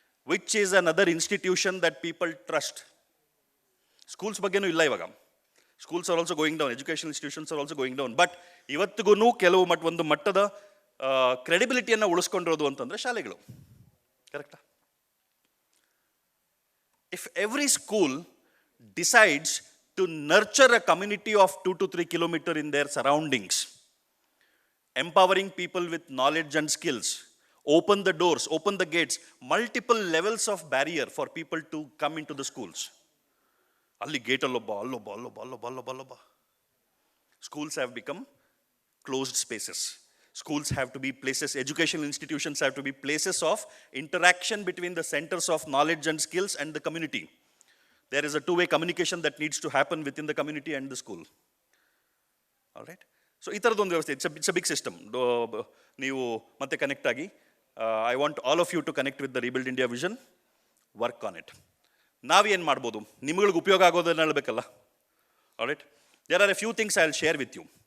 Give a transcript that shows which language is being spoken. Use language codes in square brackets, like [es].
[en] Which is another institution that people trust? [kn] Schools ಬಗ್ಗೆನೂ ಇಲ್ಲ ಇವಾಗ. [en] Schools are also going down, education institutions are also going down. But [kn] ಇವತ್ತಿಗೂ ಕೆಲವು ಒಂದು ಮಟ್ಟದ ಕ್ರೆಡಿಬಿಲಿಟಿಯನ್ನು ಉಳಿಸ್ಕೊಂಡಿರೋದು ಅಂತಂದರೆ ಶಾಲೆಗಳು. ಕರೆಕ್ಟಾ? [en] If every school decides to nurture a community of 2 to 3 kilometer in their surroundings, empowering people with knowledge and skills, open the doors, open the gates, multiple levels of barrier for people to come into the schools. [kn] ಅಲ್ಲಿ gate ಅಲ್ಲೊಬ್ಬ. [en] Schools have become closed spaces. Schools have to be places, educational institutions have to be places of interaction between the centers of knowledge and skills and the community. There is a two-way communication that needs to happen within the community and the school. All right? [kn] So ಈ ಥರದ್ದೊಂದು ವ್ಯವಸ್ಥೆ, [en] It's a big system. [kn] ನೀವು ಮತ್ತೆ connect ಆಗಿ, [en] I want all of you to connect with the rebuild India vision, work on it. [kn] ನಾವೇನು ಮಾಡ್ಬೋದು, ನಿಮ್ಗಳಿಗೆ ಉಪಯೋಗ ಆಗೋದನ್ನ ಹೇಳಬೇಕಲ್ಲ. [en] Alright, there are a few things I will share with you.